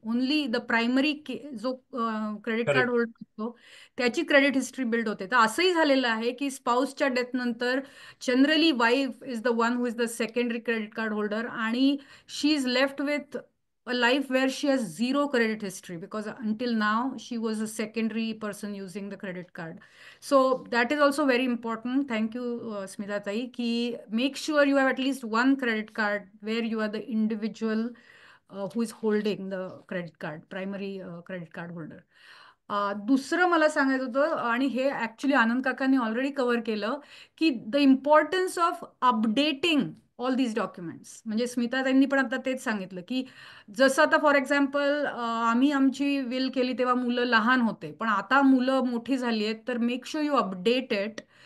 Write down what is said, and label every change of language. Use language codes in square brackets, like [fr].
[mr] Only the primary जो credit card holder असतो त्याची क्रेडिट हिस्ट्री बिल्ड होते. तर असंही झालेलं आहे की स्पाउसच्या डेथ नंतर generally [en] Wife is the one who is the secondary credit card holder आणि she is left with a life where she has zero credit history because until now she was a secondary person using the credit card. So that is also very important. Thank you, Smita Tai, ki make sure you have at least one credit card where you are the individual who is holding the credit card, primary credit card holder. [mr] दुसरं मला सांगायचं होतं आणि हे actually आनंद काकांनी already cover केलं की [en] The importance of updating all these documents. [mr] म्हणजे स्मिता त्यांनी पण आता तेच सांगितलं की जसं आता फॉर एक्झाम्पल आम्ही आमची विल केली तेव्हा मुलं लहान होते, पण आता मुलं मोठी झाली आहेत, तर [en] Make sure you update it.